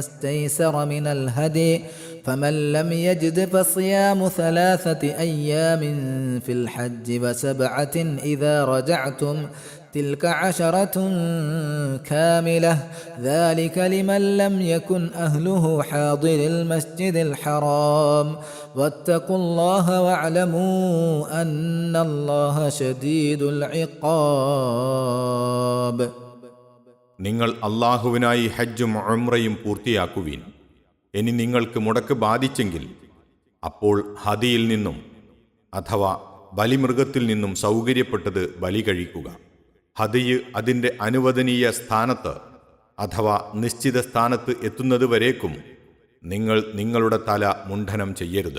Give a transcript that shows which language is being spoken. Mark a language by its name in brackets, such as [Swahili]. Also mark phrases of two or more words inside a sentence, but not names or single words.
[Arabic] استيسر من الهدي فمن لم يجد فصيام 3 أيام في الحج و7 إذا رجعتم تلك 10 كاملة ذلك لمن لم يكن أهله حاضر المسجد الحرام واتقوا الله واعلموا أن الله شديد العقاب. [Malayalam] നിങ്ങൾ അല്ലാഹുവിനായി ഹജ്ജും ഉംറയും പൂർത്തിയാക്കുവിൻ. ഇനി നിങ്ങൾക്ക് മുടക്ക് ബാധിച്ചെങ്കിൽ അപ്പോൾ ഹദിയിൽ നിന്നും അഥവാ ബലിമൃഗത്തിൽ നിന്നും സൗകര്യപ്പെട്ടത് ബലി കഴിക്കുക. ഹദിയ് അതിൻ്റെ അനുവദനീയ സ്ഥാനത്ത് അഥവാ നിശ്ചിത സ്ഥാനത്ത് എത്തുന്നത് വരേക്കും നിങ്ങൾ നിങ്ങളുടെ തല മുണ്ഡനം ചെയ്യരുത്.